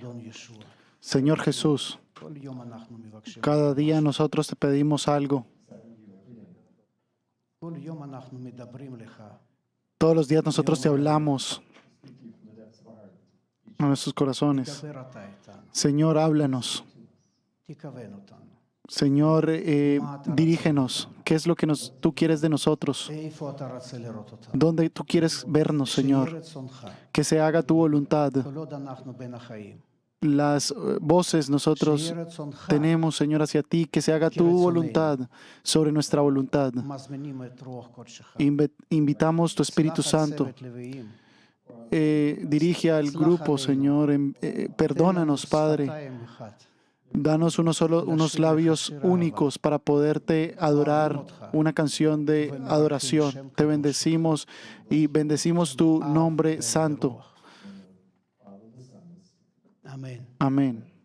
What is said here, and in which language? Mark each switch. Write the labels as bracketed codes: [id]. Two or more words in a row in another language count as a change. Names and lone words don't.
[he] אדון ישוע, [es] Señor Jesús, [he] כל יום אנחנו מבקשים. [es] cada día nosotros te pedimos algo. [he] כל יום אנחנו מדברים לך. [es] Todos los días nosotros te hablamos a nuestros corazones. [he] דבר אתה איתנו. [es] Señor, háblanos. [he] תכוון אותנו. [es] Señor, dirígenos. ¿Qué es lo que tú quieres de nosotros? [he] איפה אתה רוצה לראות אותנו? [es] ¿Dónde tú quieres vernos, [he] שיהיה [es] Señor? [he] רצונך. [es] Que se haga tu voluntad. [he] כל עוד אנחנו בין החיים. [es] Las voces nosotros [he] שיהיה רצונך. [es] tenemos, Señor, hacia ti, que se haga tu voluntad sobre nuestra voluntad. [he] מזמינים את רוח קודשך. [es] Invitamos tu Espíritu [he] סלח על [es] Santo. [he] צוות לוויים. [es] Dirige al grupo, Señor. Perdónanos, Padre. [he] שפתיים אחד. [es] Danos unos labios únicos para poderte adorar, una canción de adoración. Te bendecimos y bendecimos tu nombre santo. [he] אמן. [es] Amén.